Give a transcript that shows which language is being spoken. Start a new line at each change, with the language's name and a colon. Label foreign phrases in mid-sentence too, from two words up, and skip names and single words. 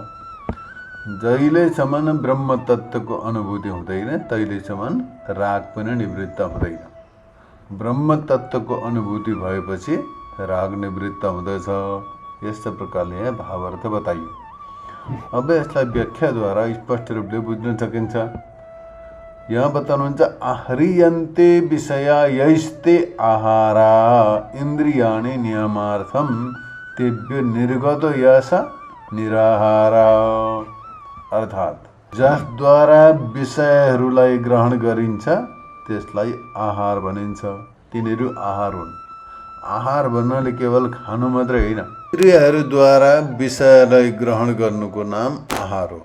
Nepali: जहिलेसम्म ब्रह्म तत्त्वको अनुभूति हुँदैन तहिलेसम्म राग पनि निवृत्त हुँदैन। ब्रह्म तत्त्वको अनुभूति भएपछि राग निवृत्त हुँदछ। यस्तो प्रकारले यहाँ भावार्थ बताइयो। अब यसलाई व्याख्याद्वारा स्पष्ट रूपले बुझ्न सकिन्छ। यहाँ बताउनुहुन्छ,
Sanskrit: आह्रियन्ते विषया यैस्ते आहारा इन्द्रियाणि नियमार्थं तेभ्यो निर्गतो यस निराहारा।
Nepali: अर्थात् जसद्वारा विषयहरूलाई ग्रहण गरिन्छ त्यसलाई आहार भनिन्छ, तिनीहरू आहार हुन्। आहार भन्नाले केवल खानु मात्रै होइन, इन्द्रियहरूद्वारा विषयलाई ग्रहण गर्नुको नाम आहार हो।